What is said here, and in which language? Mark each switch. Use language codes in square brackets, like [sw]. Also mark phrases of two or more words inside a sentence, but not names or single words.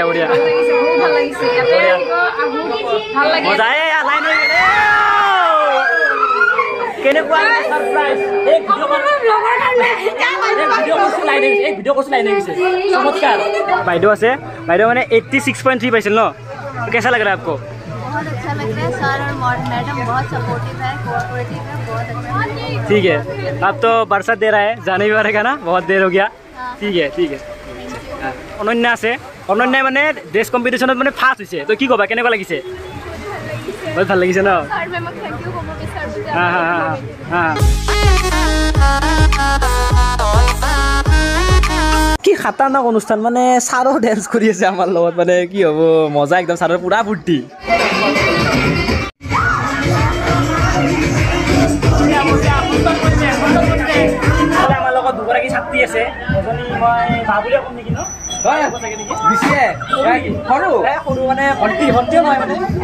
[as] কেনেকুৱা সাৰপ্ৰাইজ চমৎকাৰ বাইদেউ আছে বাইদেউ মানে 86.3 পাইছিল ন [hi] कैसा लग रहा है आपको बहुत अच्छा लग रहा है सर और मैडम बहुत सपोर्टिव है कोऑपरेटिव है बहुत अच्छा ठीक है अब तो बरसात दे रहा है जाने भी पड़ेगा ना बहुत देर हो गया ठीक है [as] অনন্যা আছে অনন্যাই মানে ড্ৰেছ কম্পিটিশ্যনত মানে ফাৰ্ষ্ট হৈছে তো কি ক'বা কেনেকুৱা লাগিছে বহুত ভাল লাগিছে ন [hi] सर मैं [en] thank you [hi] को सर [as] কি খাতাৰনাক অনুষ্ঠান মানে ছাৰো ডেন্স কৰি আছে আমাৰ লগত মানে কি হ'ব মজা একদম ছাৰৰ পুৰা ফূৰ্তি আমাৰ লগত দুগৰাকী ছাত্ৰী আছে এজনী মই বাবুলিয়ে ক'ম নেকি ন সৰু মানে ভণ্টিও নহয় মানে